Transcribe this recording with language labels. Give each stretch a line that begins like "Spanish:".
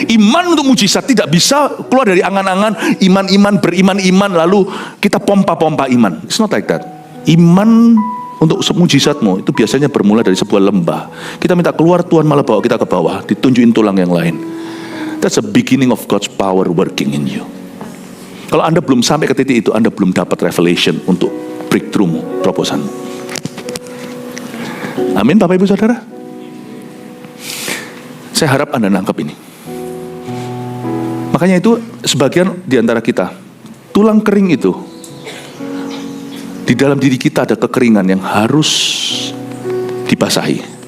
Indonesian: Iman untuk mujizat tidak bisa keluar dari angan-angan iman beriman lalu kita pompa iman.
English: It's not like that.
Indonesian: Iman untuk mujizatmu itu biasanya bermula dari sebuah lembah. Kita minta keluar, Tuhan malah bawa kita ke bawah, ditunjukin tulang yang lain.
English: That's the beginning of God's power working in you.
Indonesian: Kalau Anda belum sampai ke titik itu, Anda belum dapat
English: revelation
Indonesian: untuk breakthrough-mu, terobosan. Amin Bapak Ibu Saudara. Saya harap Anda nangkep ini. Makanya itu sebagian di antara kita, tulang kering itu, di dalam diri kita ada kekeringan yang harus dibasahi.